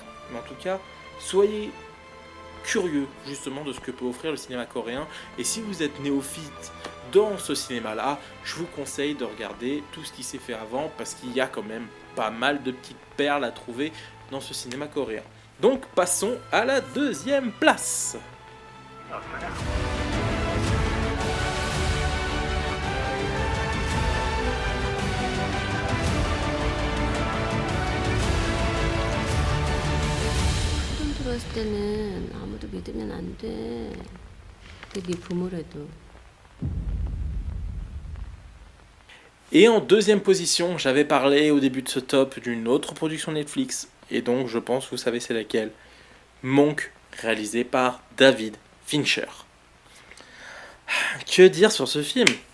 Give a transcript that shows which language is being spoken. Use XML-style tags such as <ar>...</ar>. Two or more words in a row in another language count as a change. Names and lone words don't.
<fr>Mais en tout cas, soyez curieux justement de ce que peut offrir le cinéma coréen, et si vous êtes néophyte dans ce cinéma-là, je vous conseille de regarder tout ce qui s'est fait avant, parce qu'il y a quand même pas mal de petites perles à trouver dans ce cinéma coréen. Donc passons à la deuxième place.</fr> <ko>들어왔을 때는 아무도 믿으면 안 돼. 그게 네 부모라도.</ko> <fr>Et en deuxième position, j'avais parlé au début de ce top d'une autre production Netflix, et donc je pense que vous savez c'est laquelle. Monk, réalisé par David Fincher. Que dire sur ce film ?</fr>